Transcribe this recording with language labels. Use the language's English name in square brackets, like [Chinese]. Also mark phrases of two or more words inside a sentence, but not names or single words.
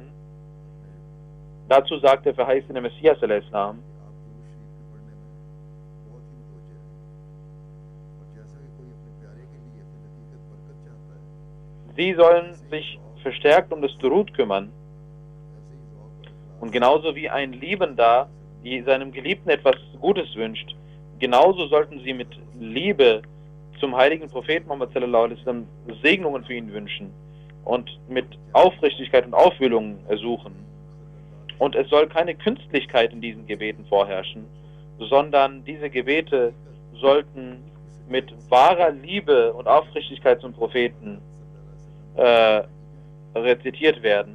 [German] Dazu sagt der verheißene Messias al-Islam, sie sollen sich verstärkt um das Durud kümmern und genauso wie ein Liebender, die seinem Geliebten etwas Gutes wünscht, genauso sollten sie mit Liebe zum heiligen Propheten Muhammad [Arabic] صلى الله عليه وسلم [German] Segnungen für ihn wünschen und mit Aufrichtigkeit und Aufwühlung ersuchen. Und es soll keine Künstlichkeit in diesen Gebeten vorherrschen, sondern diese Gebete sollten mit wahrer Liebe und Aufrichtigkeit zum Propheten rezitiert werden.